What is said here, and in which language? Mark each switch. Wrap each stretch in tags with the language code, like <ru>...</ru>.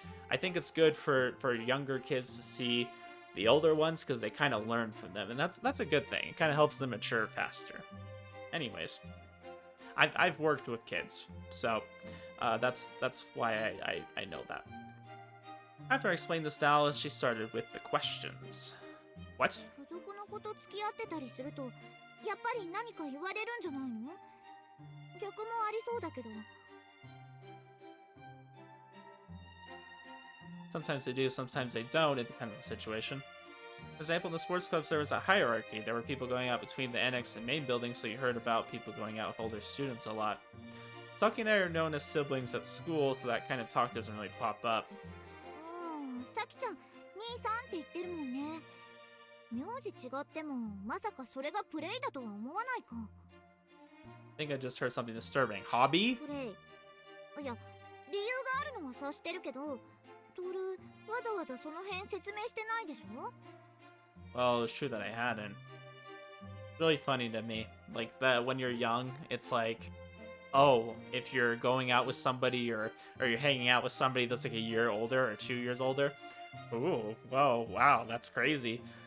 <en>I think it's good for younger kids to see the older ones because they kind of learn from them, and that's a good thing. It kind of helps them mature faster. Anyways, I've worked with kids, so that's why I know that. After I explained this to Alice, she started with the questions. What?</en> <ja>付属の子と付き合ってたりするとやっぱり何か言われるんじゃないの？逆もありそうだけど。</ja> <en>Sometimes they do, sometimes they don't. It depends on the situation. For example, in the sports clubs, there was a hierarchy. There were people going out between the annex and main buildings, so you heard about people going out with older students a lot. Saki and I are known as siblings at school, so that kind of talk doesn't really pop up.</en> <ja>さきちゃん、兄さんって言ってるもんね。名字違ってもまさかそれがプレイだとは思わないか。</ja> <en>I think I just heard something disturbing. Hobby?</en> <ja>プレイ。いや、理由があるのは察してるけど、トール、わざわざその辺説明してないでしょ?</ja> <en>Well, it's true that I hadn't. It's really funny to me. Like that when you're young, it's like, oh, if you're going out with somebody or you're hanging out with somebody that's like a year older or 2 years older, ooh, whoa, wow, that's crazy.</en>